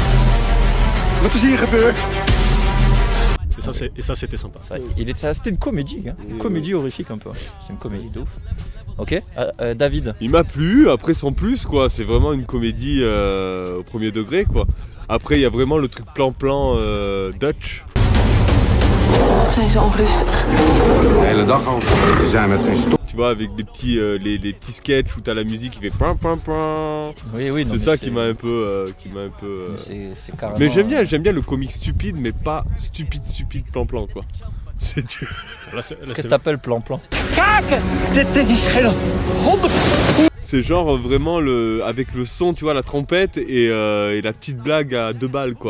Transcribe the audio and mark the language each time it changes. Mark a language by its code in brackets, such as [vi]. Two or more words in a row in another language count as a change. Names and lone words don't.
[fr] Et ça c'était sympa. C'est vrai, c'était une comédie, hein. Une comédie horrifique un peu. C'est une comédie de ouf. Ok, David. Il m'a plu, après sans plus quoi, c'est vraiment une comédie au premier degré quoi. Après il y a vraiment le truc plan-plan Dutch. [nl] Wat zijn ze onrustig. De hele dag al. Ze zijn met geen stop. [fr] Tu vois avec des petits, les petits sketchs où t'as la musique qui fait pam pam pam. Oui, oui, non, C'est mais ça qui m'a un peu... C'est carrément. Mais j'aime bien le comique stupide mais pas stupide plan-plan quoi. C'est dur. Qu'est-ce que t'appelles plan-plan? C'est genre vraiment avec le son, tu vois, la trompette et la petite blague à 2 balles quoi.